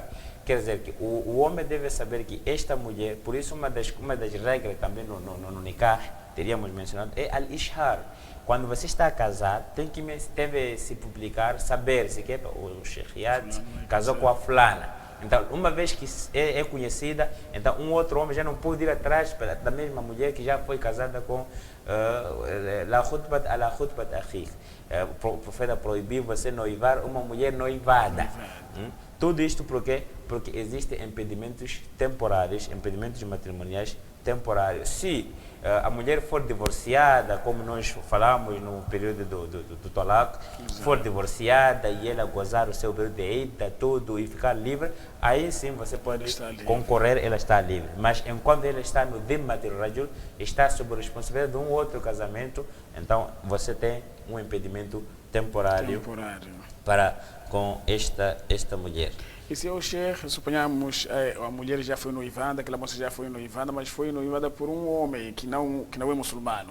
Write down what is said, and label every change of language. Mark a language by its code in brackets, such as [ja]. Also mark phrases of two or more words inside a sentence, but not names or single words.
[pt] Quer dizer que o homem deve saber que esta mulher, por isso uma das regras também no nikah, teríamos mencionado, é al-ishhar. Quando você está a casar, deve se publicar, saber se o Shekhiat casou com a fulana. Então, uma vez que é conhecida, então um outro homem já não pode ir atrás da mesma mulher que já foi casada com [ar] لا خطبة أخيك. [pt] O profeta proibiu você noivar uma mulher noivada. Tudo isto por quê? Porque existem impedimentos temporários, impedimentos matrimoniais temporários. Se a mulher for divorciada, como nós falamos no período do talaq, for divorciada e ela gozar o seu período de eita, tudo, e ficar livre, aí sim você pode concorrer, ela está livre. Mas enquanto ela está no [ar] ذمة الرجل, [pt] está sob a responsabilidade de um outro casamento, então você tem um impedimento temporário. Para com esta mulher. E se o Sheikh, suponhamos, a mulher já foi noivada, aquela moça já foi noivada, mas foi noivada por um homem que não é muçulmano.